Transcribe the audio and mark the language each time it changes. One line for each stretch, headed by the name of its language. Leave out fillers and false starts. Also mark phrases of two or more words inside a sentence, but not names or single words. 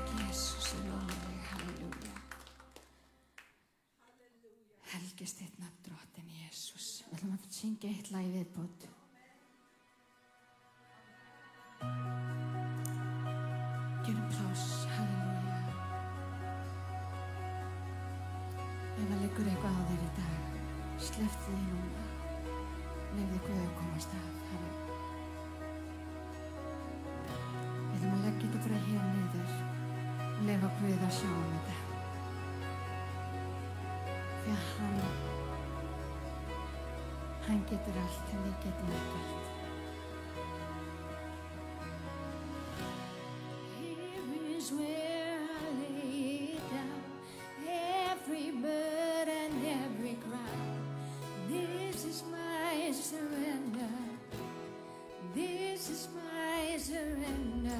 Icelandic: Jesus, ég lofa þig, halleluja. Helgist þitt nafn, drottinn Jesus. Við ætlum að syngja eitt lag í viðbót. Gerum pláss, halleluja. Ef það liggur eitthvað á þér í dag, slepptu því núna. Leyfðu Guð að komast að, halleluja. Við ætlum að leggja þetta bara hér niður og leyfa Guð að sjá þetta. Því að hann getur allt en við getum ekkert.
English: Here is where I lay down every burden, every crown. This is my surrender. This is my surrender.